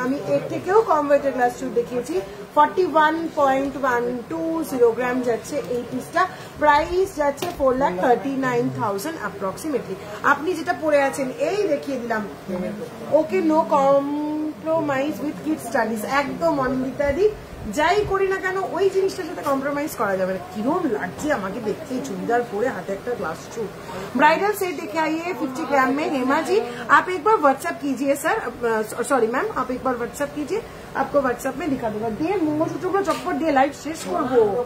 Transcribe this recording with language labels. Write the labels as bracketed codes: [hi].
[bn] আমি এর থেকেও কম ওয়েটের গ্লাস শুট দেখিয়েছি। 41.120 গ্রাম যাচ্ছে এই পিসটা, প্রাইস যাচ্ছে 4,39,000 অ্যাপ্রক্সিমেটলি। আপনি যেটা পরে আছেন এই দেখিয়ে দিলাম, [en] okay no compromise with kids studies, [bn] একদম অনিন্দিতা দি যাই করি না কেন ওই জিনিসটার সাথে কম্প্রোমাইজ করা যাবে না। কিরম লাগছে আমাকে দেখতে চুড়িদার পরে, হাতে একটা গ্লাস শুট। [hi] ब्राइडल सेट देखे आइए 50 ग्राम में। हेमा जी आप एक बार व्हाट्सएप कीजिए सर, सॉरी मैम आप एक बार व्हाट्सएप कीजिए, आपको व्हाट्सएप में दिखा दूंगा। [bn] দিয়ে মঙ্গলসূত্রগুলো চটপট দিয়ে লাইভ শেষ করবো।